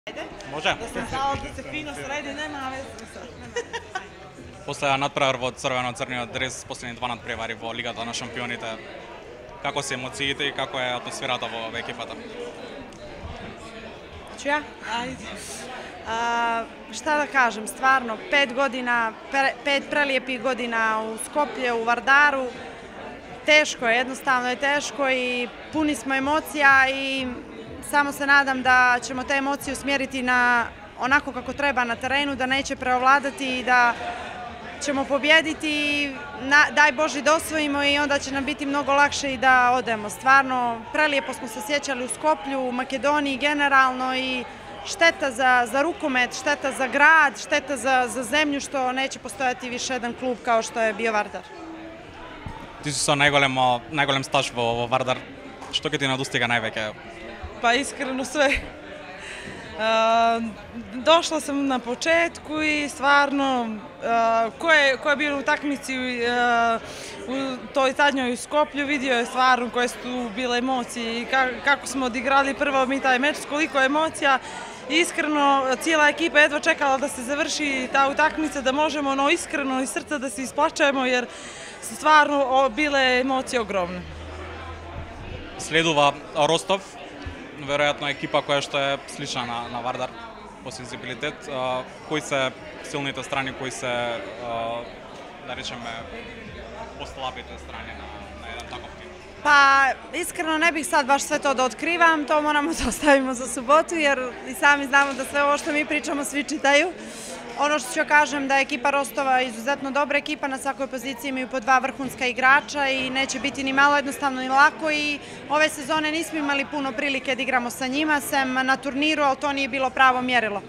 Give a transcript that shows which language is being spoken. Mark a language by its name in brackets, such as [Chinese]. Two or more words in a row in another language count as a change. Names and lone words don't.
[Bosnian] Može? Da sam znala da se fino sredi, nema veze. [Macedonian] После надпревар во црвено-црниот дрес, последни два надпревари во Лигата на шампионите, како се емоциите и како е атмосферата во екипата? [Bosnian] Ću ja? Ajde. Šta da kažem, stvarno, 5 godina, 5 prelijepih godina u Skoplje, u Vardaru, teško je, jednostavno je teško i puni smo emocija i samo se nadam da ćemo te emocije usmjeriti na onako kako treba na terenu, da neće preovladati i da ćemo pobjediti i daj Bože da osvojimo i onda će nam biti mnogo lakše i da odemo. Stvarno, prelijepo smo se sjećali u Skoplju, u Makedoniji generalno i šteta za rukomet, šteta za grad, šteta za zemlju što neće postojati više jedan klub kao što je bio Vardar. [Macedonian] Ти си со најголем стаж во Вардар. Што ќе ти надостига највеќе? [Bosnian] Pa iskreno sve. Došla sam na početku i stvarno ko je bio u utakmici u toj zadnjoj u Skoplju vidio je stvarno koje su tu bile emocije i kako smo odigrali prvo mi taj meč, koliko emocija. Iskreno, cijela ekipa jedva čekala da se završi ta utakmica, da možemo iskreno iz srca da se isplačemo jer su stvarno bile emocije ogromne. [Macedonian] Следува Ростов, веројатно екипа која што е слична на Вардар по сензибилитет. Кои се силните страни, кои се, да речеме, послабите страни на еден таков тим? [Bosnian] Pa iskreno ne bih sad baš sve to da otkrivam, to moramo da ostavimo za subotu jer i sami znamo da sve ovo što mi pričamo svi čitaju. Ono što ću kažem da je ekipa Rostova izuzetno dobra ekipa, na svakoj poziciji imaju po 2 vrhunska igrača i neće biti ni malo jednostavno ni lako i ove sezone nismo imali puno prilike da igramo sa njima, sem na turniru, ali to nije bilo pravo mjerilo.